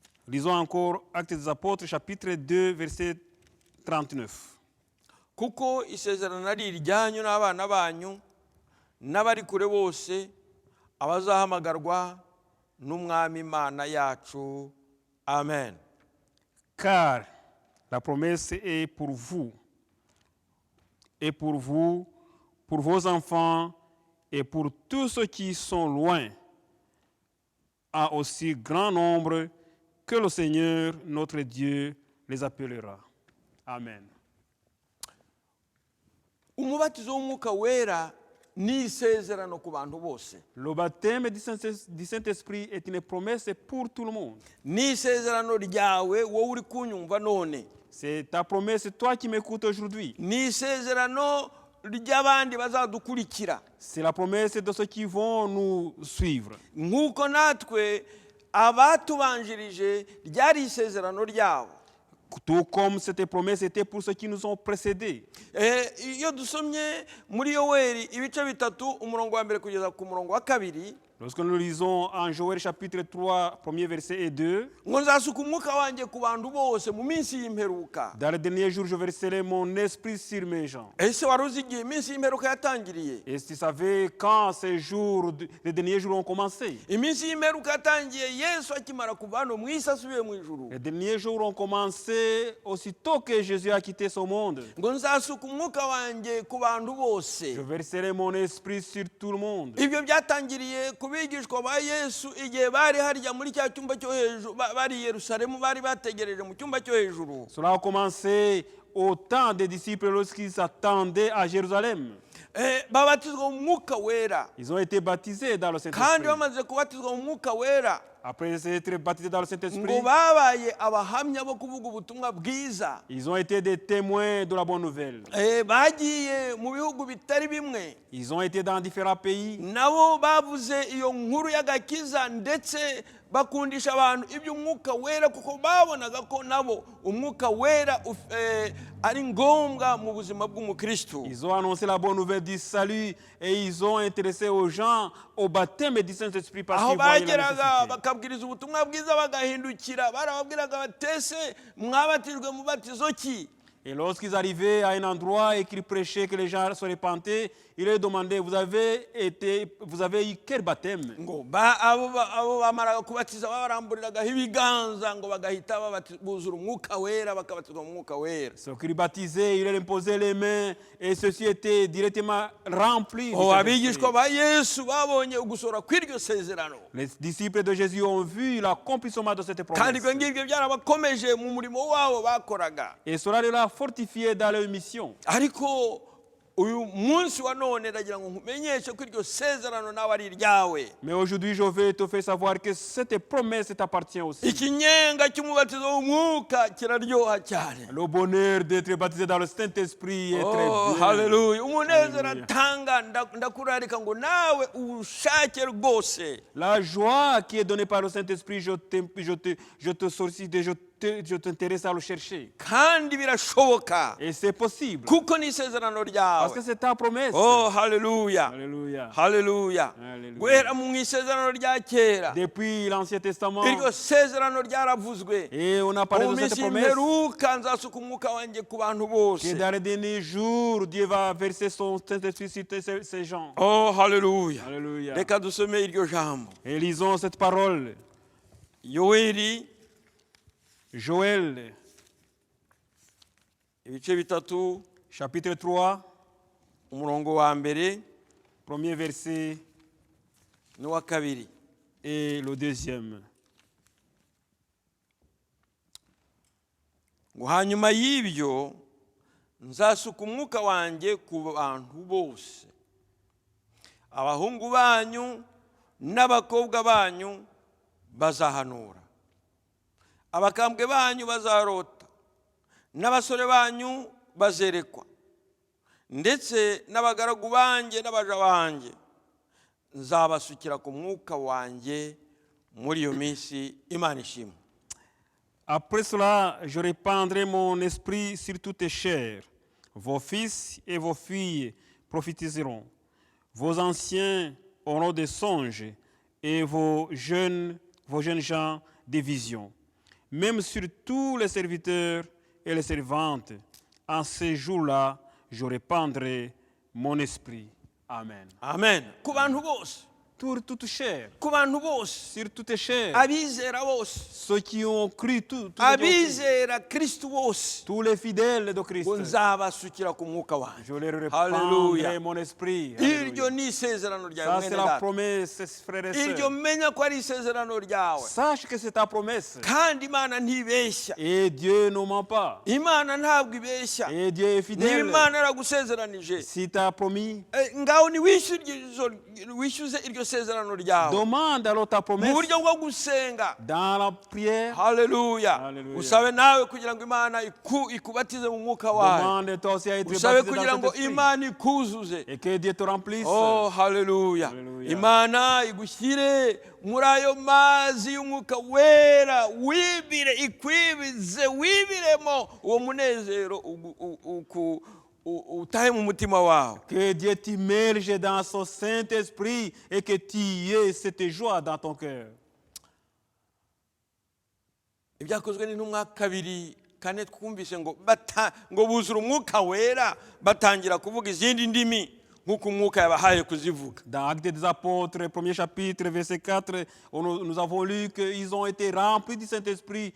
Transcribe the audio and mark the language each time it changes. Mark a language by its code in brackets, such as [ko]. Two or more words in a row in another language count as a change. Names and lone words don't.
[fr] Lisons encore Actes des Apôtres, chapitre 2, verset 39. [rw] kuko isezerano ari iryanyu n'abana banyu n'abari kure bose abazahamagarwa n'umwami Imana yacu. Amen. [fr] Car la promesse est pour vous, et pour vous, pour vos enfants, et pour tous ceux qui sont loin, à aussi grand nombre que le Seigneur, notre Dieu, les appellera. Amen. [rw] Umubatizo w'umwuka wera ni isezerano ku bantu bose. [fr] Le baptême du Saint-Esprit est une promesse pour tout le monde. [rw] Ni isezerano ryawe wowe uri kunyumva none. [fr] C'est ta promesse, toi qui m'écoutes aujourd'hui. [rw] Ni isezerano ry'abandi bazadukurikira. [fr] C'est la promesse de ceux qui vont nous suivre. [rw] Nk'uko natwe abatubanjirije ryari isezerano ryabo. [fr] Tout comme cette promesse était pour ceux qui nous ont précédés. [rw] Iyo dusomye muri Yoweri ibice bitatu umurongo wa mbere kugeza ku murongo wa kabiri, [fr] Lorsque nous lisons en Joël chapitre 3, premier verset et 2, [rw] ngo nzasuka umwuka wanjye ku bantu bose mu minsi y'imperuka. [fr] dans les derniers jours, je verserai mon esprit sur mes gens. [rw] Ese wari uzi igihe iminsi y'imperuka yatangiriye? [fr] Et tu savais quand ces jours, les derniers jours ont commencé? [rw] Iminsi y'imperuka yatangiye Yesu akimara kuva hano mu isi asubiye mu ijuru. [fr] Les derniers jours ont commencé aussitôt que Jésus a quitté ce monde. [rw] Ngo nzasuka umwuka wanjye ku bantu bose. [fr] Je verserai mon esprit sur tout le monde. [rw] Ibyo byatangiriye ku bigishwa ba Yesu igihe bari harya muri cya cyumba cyo hejuru, bari i Yerusalemu, bari bategereje mu cyumba cyo hejuru. [fr] Cela a commencé au temps des disciples lorsqu'ils s'attendaient à Jérusalem. [rw] Babatizwa mu mwuka wera. [fr] Ils ont été baptisés dans le [rw] Kandi [fr] Saint-Esprit. [rw] bamaze kubatizwa mu mwuka wera, [fr] Après être baptisés dans le [rw] ngo [fr] Saint-Esprit, [rw] babaye abahamya bo kuvuga ubutumwa bwiza. [fr] ils ont été des témoins de la bonne nouvelle. [rw] Bagiye mu bihugu bitari bimwe, [fr] Ils ont été dans différents pays. [rw] nabo bavuze iyo nkuru y'agakiza ndetse bakundisha abantu iby'umwuka wera, kuko babonaga ko nabo umwuka wera ari ngombwa mu buzima bw'umukristo. [fr] Ils ont annoncé la bonne nouvelle du salut et ils ont intéressé aux gens au baptême du Saint-Esprit parce [rw] Aho [fr] qu'ils voyaient la [rw] bageraga [fr] nécessité. [rw] bakabwiriza ubutumwa bwiza bagahindukira, barababwiraga batese mwabatijwe mu batizo ki? [fr] Et lorsqu'ils arrivaient à un endroit et qu'ils prêchaient que les gens se repentaient, ils leur demandaient, vous avez eu quel baptême? [rw] Ngo abo bamaraga kubatiza babaramburiraga ibiganza ngo bagahita buzura umwuka wera, bakabatizwa mu mwuka wera. [fr] Ceux qui baptisaient, ils leur imposaient les mains et ceux-ci étaient directement remplis. [rw] Abigishwa ba Yesu babonye ugusora kw'iryo sezerano, [fr] Les disciples de Jésus ont vu l'accomplissement de cette [rw] kandi [fr] promesse. [rw] ibyo ngibyo byarabakomeje mu murimo wabo bakoraga. [fr] Et cela les a fortifiés dans leur mission. [rw] Ariko uyu munsi wa none ndagira ngo nkumenyeshe ko iryo sezerano nawe ari iryawe. [fr] Mais aujourd'hui, je vais te faire savoir que cette promesse t'appartient aussi. [rw] Ikinyenga cy'umubatizo w'umwuka kiraryoha cyane. [fr] Le bonheur d'être baptisé dans le Saint-Esprit est très Oh, bien. [rw] haleluya. Umunezero [fr] Haleluya. [rw] atanga ndakurarika ngo nawe ushake rwose. [fr] La joie qui est donnée par le Saint-Esprit, je te sollicite, je t'intéresse à le chercher. [rw] Kandi birashoboka. [fr] Et c'est possible. [rw] Kuko ni isezerano [fr] Parce que [rw] ryawe. [fr] c'est ta promesse. [rw] Oh, haleluya. [fr] Alléluia. [rw] Haleluya. [fr] Haleluya. [rw] Guhera mu isezerano rya kera, [fr] Depuis l'Ancien Testament, [rw] iryo sezerano ryaravuzwe. [fr] et on a parlé [rw] Mu [fr] de cette [rw] minsi [fr] promesse, [rw] y'imperuka nzasuka umwuka wanjye ku bantu bose. [fr] que dans les derniers jours, Dieu va verser son Saint-Esprit sur ces gens. [rw] Oh, haleluya. [fr] Alléluia. [rw] Reka dusome iryo jambo. [fr] Et lisons cette parole. [rw] Yoweri [fr] Joël, [rw] ibice bitatu [fr] chapitre 3, [rw] umurongo wa mbere [fr] premier verset [rw] n'uwa kabiri. [fr] et le deuxième. [rw] Ngo hanyuma y'ibyo nzasuka umwuka wanjye ku bantu bose, abahungu banyu n'abakobwa banyu bazahanura, abakambwe banyu bazarota, n'abasore banyu bazerekwa, ndetse n'abagaragu banjye n'abaja banjye nzabasukira ku mwuka wanjye muri iyo minsi. Imana ishimwe. [fr] Après cela, je répandrai mon esprit sur toutes les chairs. Vos fils et vos filles prophétiseront. Vos anciens auront des songes et vos jeunes gens des visions. même sur tous les serviteurs et les servantes. En ces jours-là, je répandrai mon esprit. Amen. [rw] amen. Ku bantu bose, [fr] Toute chair, [rw] ku bantu bose, [fr] sur toute chair, [rw] abizera bose, [fr] ceux qui ont cru, [rw] abizera Kristo bose, [fr] tous les fidèles de Christ, [rw] ngo nzabasukira ku mwuka wanjye. [fr] je leur Hallelujah. répandrai mon esprit. [rw] Iryo [fr] Alléluia. [rw] ni isezerano ryawe [fr] Ça, [rw] mwene [fr] c'est la [rw] data. [fr] promesse, frères et [rw] Iryo [fr] sœurs. [rw] menya ko ari isezerano ryawe, [fr] Sache que c'est ta promesse. [rw] kandi Imana ntibeshya. [fr] Et Dieu ne ment pas. [rw] Imana ntabwo ibeshya. [fr] Et Dieu est [rw] niba [fr] fidèle. [rw] Imana yaragusezeranije, [fr] Si tu as promis, [rw] ngaho wishyuze iryo sezerano ryawe [fr] demande alors ta [rw] mu [fr] promesse [rw] buryo bwo gusenga. [fr] dans la prière. [rw] Haleluya. [fr] Hallelujah. [rw] Usabe nawe kugira ngo Imana ikubatize mu mwuka wayo. [fr] Demande toi aussi à être [rw] Usabe [fr] baptisé [rw] kugira [fr] dans [rw] ngo [fr] cet esprit. [rw] Imana ikuzuze. [fr] Et que Dieu te remplisse. [rw] Oh, haleluya. [fr] Hallelujah. [rw] Imana igushyire muri ayo mazi y'umwuka wera, wibire, ikwibize, wibiremo uwo munezero utahe mu mutima wawe. [fr] Que Dieu t'immerge dans son Saint-Esprit et que tu aies cette joie dans ton cœur. [rw] Ibyakozwe n'intumwa 2:4 twumvise ngo buzura umwuka wera, batangira kuvuga izindi ndimi nk'uko umwuka yabahaye kuzivuga. [fr] Dans Actes des Apôtres, 1er chapitre, verset 4, nous avons lu qu'ils ont été remplis du Saint-Esprit.